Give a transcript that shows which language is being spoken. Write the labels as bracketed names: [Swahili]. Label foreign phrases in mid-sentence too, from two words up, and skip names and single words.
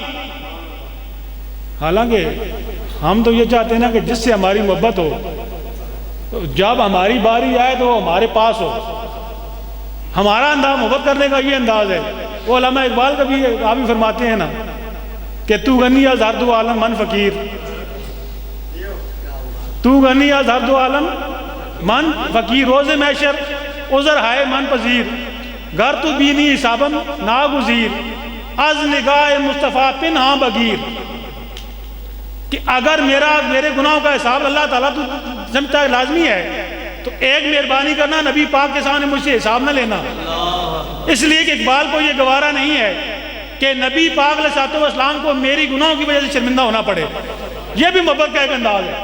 [Urdu] حالانکہ ہم تو یہ چاہتے ہیں نا کہ جس سے ہماری محبت ہو تو جب ہماری باری آئے تو وہ ہمارے پاس ہو۔ ہمارا انداز محبت کرنے کا یہ انداز ہے۔ وہ علامہ اقبال کا بھی آپ بھی فرماتے ہیں نا کہ [Persian] تو غنی از ہر دو عالم من فقیر، تو غنی از ہر دو عالم من فقیر، روز محشر عذر ہائے من پذیر، گر تو بینی حسابم ناگزیر، از نگاہ مصطفیٰ پنہاں بگیر۔ [Urdu] کہ اگر میرے گناہوں کا حساب اللہ تعالیٰ تو سمجھتا ہے لازمی ہے تو ایک مہربانی کرنا، نبی پاک کے سامنے مجھ سے حساب نہ لینا۔ اس لیے کہ اقبال کو یہ گوارا نہیں ہے کہ نبی پاک [Arabic] علیہ الصلوۃ والسلام [Urdu] کو میری گناہوں کی وجہ سے شرمندہ ہونا پڑے، یہ بھی محبت کا ایک انداز ہے۔